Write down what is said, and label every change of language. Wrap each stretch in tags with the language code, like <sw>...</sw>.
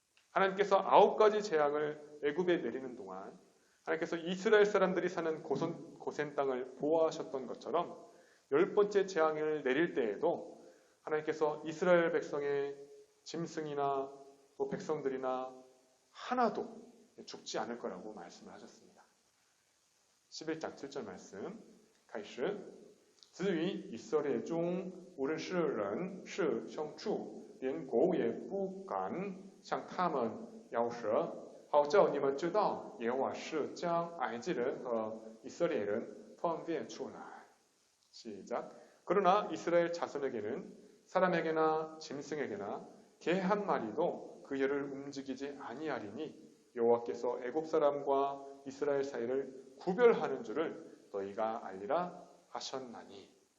<ko>하나님께서 9가지 재앙을 애굽에 내리는 동안 하나님께서 이스라엘 사람들이 사는 고센 땅을 보호하셨던 것처럼 10번째 재앙을 내릴 때에도 하나님께서 이스라엘 백성의 짐승이나 또 백성들이나 하나도 죽지 않을 거라고 말씀을 하셨습니다. 11장 7절 말씀</ko> <zh>开始至于以色列中无论是人是牲畜连狗也不敢向他们咬舌好叫你们知道耶和华是将埃及人和以色列人分别出来.</zh> <ko>시작. 그러나 이스라엘 자손에게는 사람에게나 짐승에게나 개 한 마리도 그 혀를 움직이지 아니하리니 여호와께서 애굽 사람과 이스라엘 사이를 구별하는 줄을 너희가 알리라 하셨나니.</ko>